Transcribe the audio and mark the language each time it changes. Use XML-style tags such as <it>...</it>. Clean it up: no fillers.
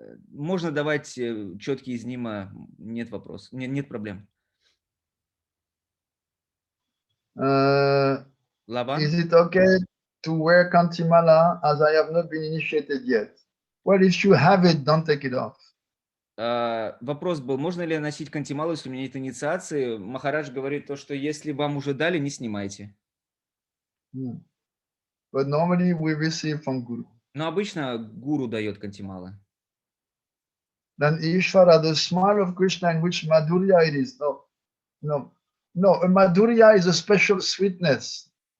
<ru>Можно давать четкие из нима, нет вопросов, нет проблем. Лаван?</ru> <en>Is it okay to wear kantimala as I have not been initiated yet? Well, if you have it, don't take it off.</en> <ru>Вопрос был, можно ли носить кантималу, если у меня нет инициации? Махарадж говорит то, что если вам уже дали, не снимайте.</ru> <en>But normally we receive from Guru.</en> <ru>Но обычно гуру дает кантималы.</ru> <en>Then Ishvara, the smile of Krishna, in which Madhurya it is. No. A Madhurya is a special sweetness.</en>